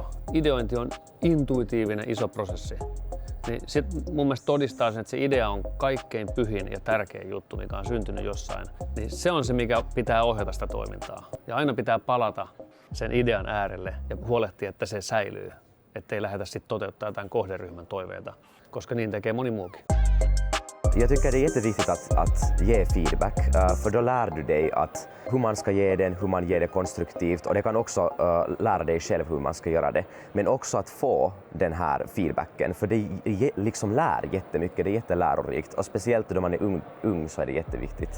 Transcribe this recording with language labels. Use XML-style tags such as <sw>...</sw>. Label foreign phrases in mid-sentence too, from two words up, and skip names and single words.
<fi>Ideointi on intuitiivinen iso prosessi. Niin sit mun mielestä todistaa sen, että se idea on kaikkein pyhin ja tärkein juttu, mikä on syntynyt jossain. Niin se on se, mikä pitää ohjata sitä toimintaa. Ja aina pitää palata sen idean äärelle ja huolehtia, että se säilyy. Ettei lähdetä sitten toteuttaa jotain kohderyhmän toiveita, koska niin tekee moni muukin.</fi> <sv>Jag tycker det är jätteviktigt att ge feedback, för då lär du dig att hur man ska ge den, hur man ger det konstruktivt, och det kan också lära dig själv hur man ska göra det, men också att få den här feedbacken, för det liksom lär jättemycket, det är jättelärorikt, och speciellt då man är ung så är det jätteviktigt.</sv>